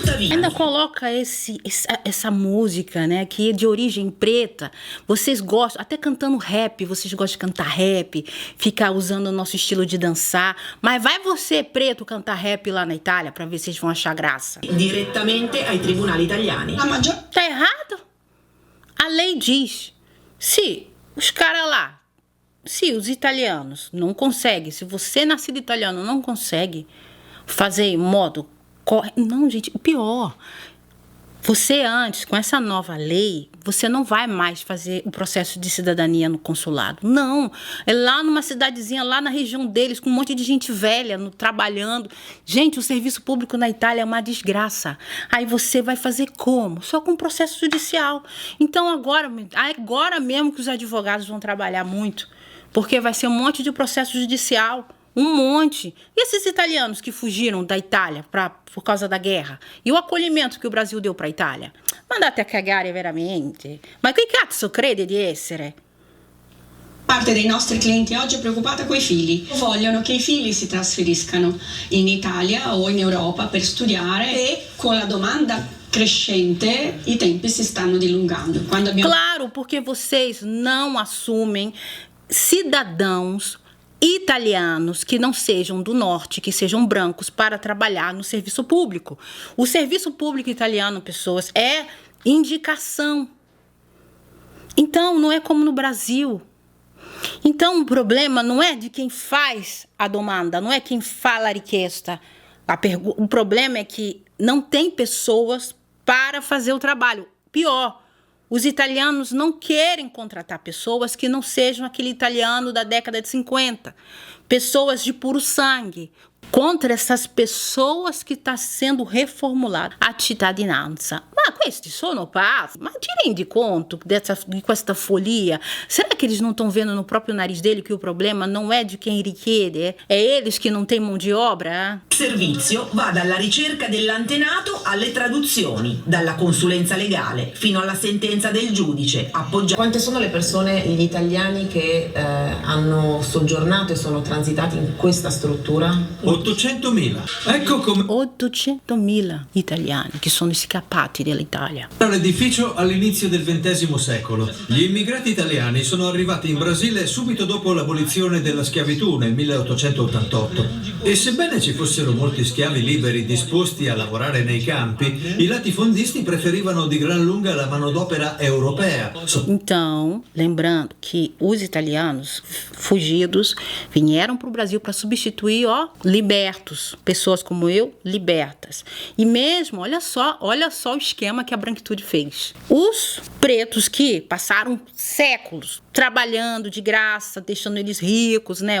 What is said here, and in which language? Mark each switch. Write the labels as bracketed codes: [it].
[pt] Ainda coloca essa música, né, que é de origem preta. Vocês gostam, até cantando rap, vocês gostam de cantar rap, ficar usando o nosso estilo de dançar. Mas vai você, preto, cantar rap lá na Itália pra ver se vocês vão achar graça. [it] Direttamente ai tribunali italiani. [pt] Tá errado? A lei diz, se os caras lá, se os italianos não conseguem, se você nascido italiano não consegue fazer em modo correto. Não, gente, o pior. Você antes, com essa nova lei, você não vai mais fazer o processo de cidadania no consulado. Não. É lá numa cidadezinha, lá na região deles, com um monte de gente velha trabalhando. Gente, o serviço público na Itália é uma desgraça. Aí você vai fazer como? Só com processo judicial. Então agora mesmo que os advogados vão trabalhar muito, porque vai ser um monte de processo judicial. Um monte. E esses italianos que fugiram da Itália por causa da guerra? E o acolhimento que o Brasil deu para a Itália? [it] Mandate a cagare veramente. Ma che cazzo crede di essere? Parte dei nostri clienti oggi è preoccupata coi figli. Vogliono che i figli si trasferiscano in Italia o in Europa per studiare e con la domanda crescente, i tempi si stanno dilungando. Quando abbiamo... [pt] Claro, porque vocês não assumem cidadãos italianos que não sejam do norte, que sejam brancos, para trabalhar no serviço público. O serviço público italiano, pessoas, é indicação. Então, não é como no Brasil. Então, o problema não é de quem faz a domanda, não é quem fala a richiesta. O problema é que não tem pessoas para fazer o trabalho. Pior, os italianos não querem contratar pessoas que não sejam aquele italiano da década de 50. Pessoas de puro sangue. Contra essas pessoas que está sendo reformulada a cittadinanza. [it] Ma questi sono pazzi. Ma ti rendi conto di questa follia? [pt] Será que eles não estão vendo no próprio nariz dele que o problema não é de quem richiede? É eles que não têm mão de obra? [it] Il servizio va dalla ricerca dell'antenato alle traduzioni, dalla consulenza legale fino alla sentenza del giudice. Quante sono le persone, gli italiani che hanno soggiornato e sono transitati in questa struttura? 800.000. Ecco come 800.000 italiani che sono scappati dall'Italia. l'edificio all'inizio del XX secolo. Gli immigrati italiani sono arrivati in Brasile subito dopo l'abolizione della schiavitù nel 1888. E sebbene ci fossero molti schiavi liberi disposti a lavorare nei campi, i latifondisti preferivano di gran lunga la manodopera europea. [pt] Então, lembrando que os italianos fugidos vieram para o Brasil para substituir, libertos, pessoas como eu, libertas. E mesmo, olha só o esquema que a branquitude fez. Os pretos que passaram séculos trabalhando de graça, deixando eles ricos, né?